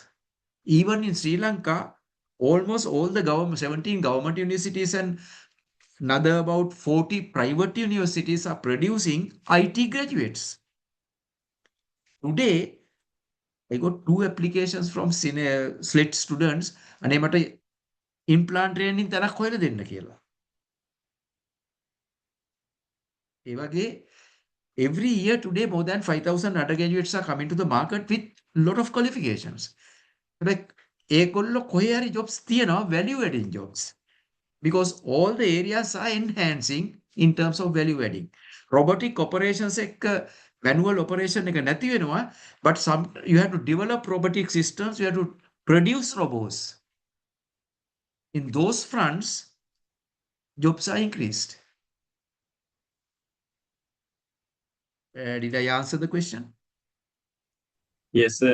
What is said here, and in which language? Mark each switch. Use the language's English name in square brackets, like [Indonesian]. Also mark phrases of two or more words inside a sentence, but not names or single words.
[English] Even in Sri Lanka, almost all the 17 government universities and another about 40 private universities are producing IT graduates. Today, I got 2 applications from SLIT students. [Sinhala] අනේ මට [English] implant training [Sinhala] තරක් හොයලා දෙන්න කියලා. ඒ වගේ [English] every year today more than 5,000 undergraduates are coming to the market with lot of qualifications. [Sinhala] Like ඒගොල්ලෝ කොහේ හරි jobs තියනවා, [English] value adding jobs. Because all the areas are enhancing in terms of value adding. Robotic operations [Sinhala] එක [English] manual operation [Sinhala] එක නැති වෙනවා, [English] but you have to develop robotic systems, you have to produce robots. In those fronts, jobs are increased. Did I answer the question? Yes, sir.